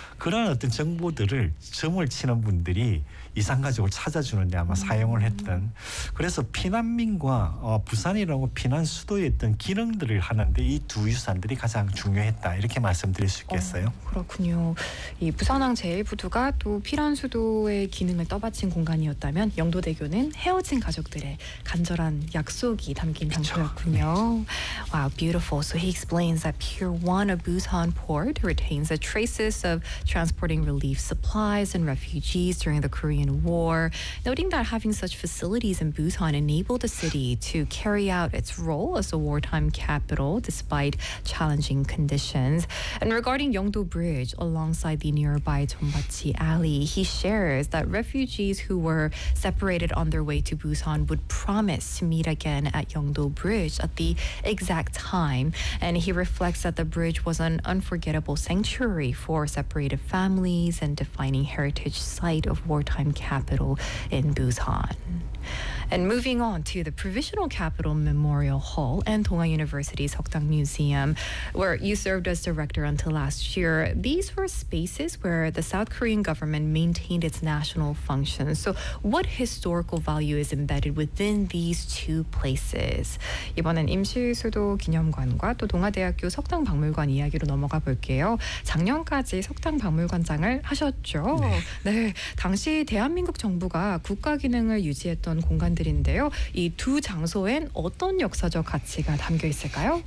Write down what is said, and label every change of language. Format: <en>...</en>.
<ko>그런 어떤 정보들을 점을 치는 분들이 이산가족을 찾아주는데 아마 사용을 했던 그래서 피난민과 부산이라고 피난수도의 어떤 기능들을 하는데 이 두 유산들이 가장 중요했다 이렇게 말씀드릴 수 있겠어요. 그렇군요. 이 부산항 제1부두가 또 피난수도의 기능을 떠받친 공간이었다면 영도대교는 헤어진 가족들의 간절한 약속이 담긴 장소였군요. 네.</ko> <en>Wow, beautiful. So he explains that Pier 1 of Busan Port retains the traces of transporting relief supplies and refugees during the Korean War, noting that having such facilities in Busan enabled the city to carry out its role as a wartime capital despite challenging conditions. And regarding Yeongdo Bridge, alongside the nearby Jeonbachi Alley, he shares that refugees who were separated on their way to Busan would promise to meet again at Yeongdo Bridge at the exact time, and he reflects that the bridge was an unforgettable sanctuary for separated families and defining heritage site of wartime capital in Busan. And moving on to the Provisional Capital Memorial Hall and Dongan University's Hokdang Museum, where you served as director until last year, these were spaces where the South Korean government maintained its national functions. So what historical value is embedded within these two places?</en> <ko>이번엔 임실수도 기념관과 또 동아대학교 석당박물관 이야기로 넘어가 볼게요. 작년까지 석당박물관장을 하셨죠? 네. 네, 당시 대한민국 정부가 국가 기능을 유지했던 공간들인데요. 이 두 장소엔 어떤 역사적 가치가 담겨 있을까요?</ko>